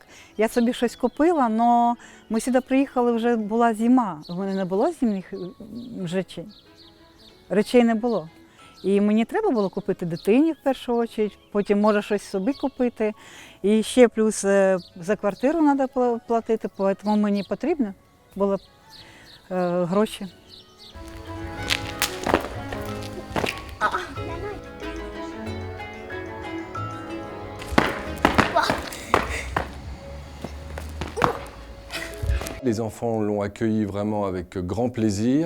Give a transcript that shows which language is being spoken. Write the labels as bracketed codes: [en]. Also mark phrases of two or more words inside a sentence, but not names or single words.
[uk] Я собі щось купила, але ми сюди приїхали, вже була зима, у мене не було зимних речей не було. І мені треба було купити дитині в першу чергу, потім може щось собі купити. І ще плюс за квартиру треба платити, тому мені потрібно було гроші. [fr] Les enfants l'ont accueilli vraiment avec grand plaisir.